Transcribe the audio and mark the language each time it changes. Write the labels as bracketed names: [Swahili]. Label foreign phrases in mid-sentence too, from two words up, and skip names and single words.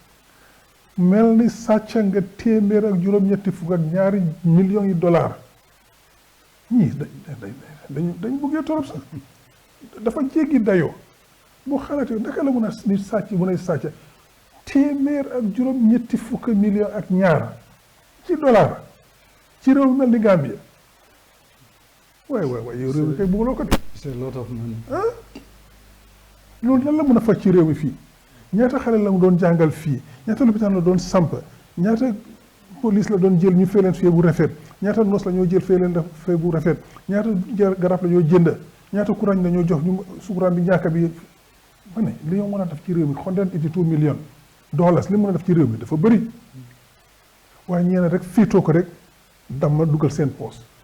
[Wolof] mel ni sàcc nga téeméer ak juróom-ñetti fukk ak ñaari millions yi dollars ñii dañ buggee torop sax dafa jéggi dayoo boo xalaatee naka la mun a ni sàcc mun a sàcc téeméer ak juróom-ñetti fukk millions ak ñaar ci dollar ci réew mel ni Gambia waay yow réew mi kay bëgguloo ko de. [English] c'est a lot of money. [Wolof] loolu lan la mën a faj ci réew mi fii ñaata xale la mu doon jàngal fii ñaata lopitaan la doon samp ñaata police la doon jël ñu fay leen fee bu rafet ñaata noos la ñoo jël fee leen fee bu rafet ñaata garab la ñoo jënd ñaata courant la ñoo jox ñu sukuraan bi ñàkk bi ma ne li ñoo mën a def ci réew mi 182 millions dollars li mën a def ci réew mi dafa bëri waaye ñeena rek fiitoo ko rek damma dugal seen poos